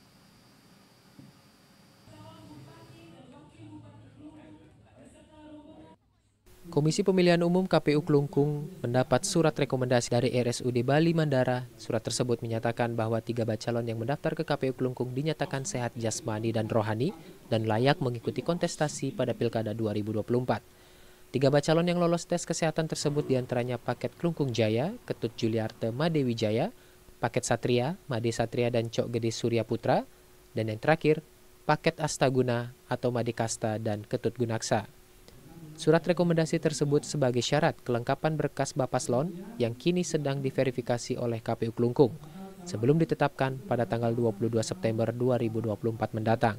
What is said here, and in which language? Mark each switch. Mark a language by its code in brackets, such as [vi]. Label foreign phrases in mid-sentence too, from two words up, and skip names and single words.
[id] Komisi Pemilihan Umum KPU Klungkung mendapat surat rekomendasi dari RSUD Bali Mandara. Surat tersebut menyatakan bahwa 3 bacalon yang mendaftar ke KPU Klungkung dinyatakan sehat jasmani dan rohani dan layak mengikuti kontestasi pada Pilkada 2024. 3 bacalon yang lolos tes kesehatan tersebut diantaranya Paket Klungkung Jaya, Ketut Juliarte Madewijaya, paket Satria, Made Satria dan Cok Gede Surya Putra, dan yang terakhir, paket Astaguna atau Made Kasta dan Ketut Gunaksa. Surat rekomendasi tersebut sebagai syarat kelengkapan berkas Bapaslon yang kini sedang diverifikasi oleh KPU Klungkung sebelum ditetapkan pada tanggal 22 September 2024 mendatang.